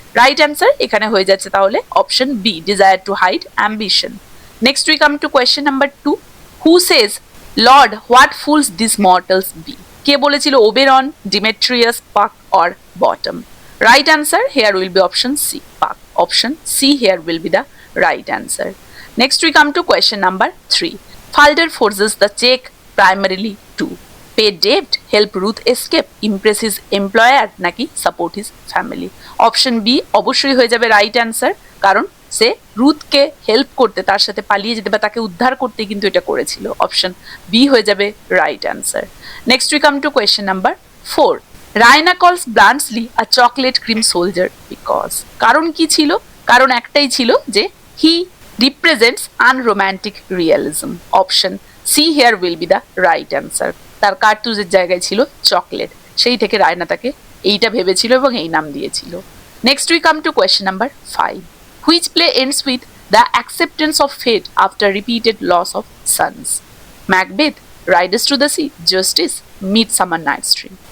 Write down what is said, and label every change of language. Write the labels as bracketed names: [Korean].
[English] right answer [Bangla] এখানে হয়ে যাচ্ছে তাহলে [English] Option B, desire to hide ambition. Next we come to question number 2। Who says lord what fools this mortals be? [Bangla] কে বলেছিল Oberon, ডিমেট্রিয়াস, পাক or bottom? [English] Right answer here will be option C, Puck. Option C here will be the right answer. Next we come to question number 3. Falder forces the check primarily to pay debt, help Ruth escape, impress his employer নাকি support his family? [Bangla] Option B অবশ্যই হয়ে যাবে right answer, কারণ সে রুথকে help করতে, তার সাথে পালিয়ে যেতে বা তাকে উদ্ধার করতে কিন্তু এটা করেছিল। অপশন বি হয়ে যাবে right answer. [English] Next we come to question number 4. Raina calls Bluntschli a chocolate cream soldier because, [Bangla] কারণ কি ছিল? কারণ একটাই ছিল যে [English] he represents unromantic realism. Option C here will be the right answer. [Bangla] তার কার্তুজের জায়গায় ছিল চকলেট, সেই থেকে রায়না তাকে এইটা ভেবেছিল এবং এই নাম দিয়েছিল। [English] Next we come to question number 5. Which play ends with the acceptance of fate after repeated loss of sons? Macbeth, Riders to the Sea, Justice, Midsummer Night's Dream.